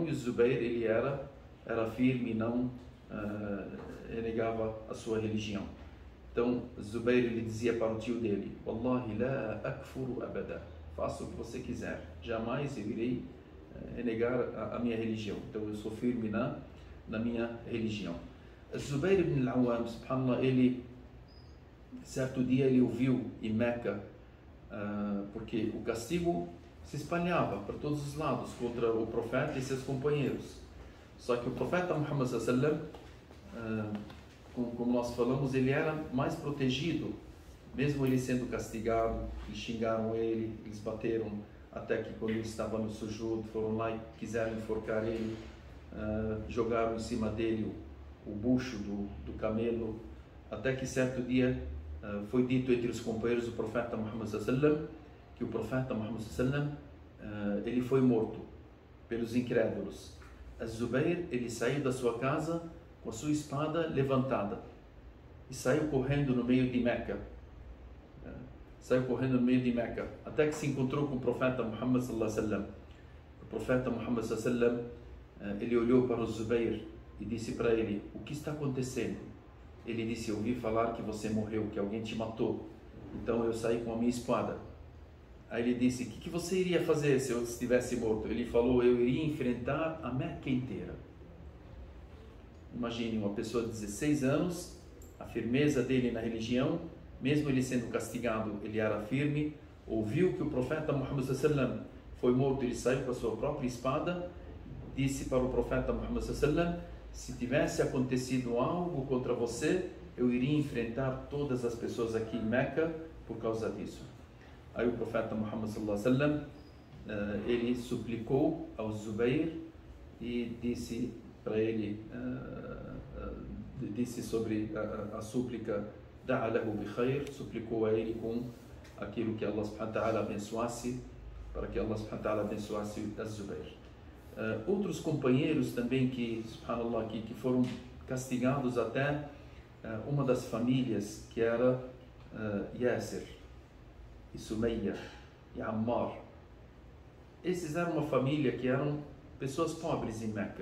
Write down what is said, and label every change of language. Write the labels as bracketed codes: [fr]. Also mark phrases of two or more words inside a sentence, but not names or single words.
[pt] E o Zubair ele era firme e não renegava a sua religião. Então Zubair ele dizia para o tio dele: [ar] والله لا أكفر أبدا, [pt] faça o que você quiser, jamais eu irei renegar a minha religião. Então eu sou firme na minha religião. Zubair ibn al-Awwam, subhanallah, ele certo dia ele ouviu em Meca, porque o castigo se espalhava para todos os lados contra o profeta e seus companheiros. Só que o profeta Muhammad [ar] صلى الله عليه وسلم, [pt] como nós falamos, ele era mais protegido, mesmo ele sendo castigado. Eles xingaram ele, eles bateram, até que quando ele estava no sujud, foram lá e quiseram enforcar ele, jogaram em cima dele o bucho do camelo, até que certo dia foi dito entre os companheiros do profeta Muhammad [ar] صلى الله عليه وسلم [pt] que o profeta Muhammad [ar] صلى الله عليه وسلم [pt] ele foi morto pelos incrédulos. Zubair ele saiu da sua casa com a sua espada levantada e saiu correndo no meio de Meca. Saiu correndo no meio de Meca, até que se encontrou com o profeta Muhammad [ar] صلى الله عليه وسلم. [pt] O profeta Muhammad [ar] صلى الله عليه وسلم [pt] ele olhou para o Zubair e disse para ele: o que está acontecendo? Ele disse: eu ouvi falar que você morreu, que alguém te matou, então eu saí com a minha espada. Aí ele disse: o que você iria fazer se eu estivesse morto? Ele falou: eu iria enfrentar a Meca inteira. Imagine uma pessoa de 16 anos, a firmeza dele na religião, mesmo ele sendo castigado, ele era firme. Ouviu que o profeta Muhammad [ar] صلى الله عليه وسلم [pt] foi morto, ele saiu com a sua própria espada, disse para o profeta Muhammad [ar] صلى الله عليه وسلم: [pt] se tivesse acontecido algo contra você, eu iria enfrentar todas as pessoas aqui em Meca por causa disso. Aí o profeta Muhammad [ar] صلى الله عليه وسلم [pt] ele suplicou ao Zubair e disse para ele, disse sobre a súplica: [ar] دعا له بخير, [pt] suplicou a ele com aquilo que Allah [ar] سبحانه وتعالى [pt] abençoasse, para que Allah [ar] سبحانه وتعالى [pt] abençoasse a Zubair. Outros companheiros também que, subhanallah, que foram castigados, até uma das famílias, que era Yasir e Sumayya e Ammar. Esses eram uma família que eram pessoas pobres em Meca.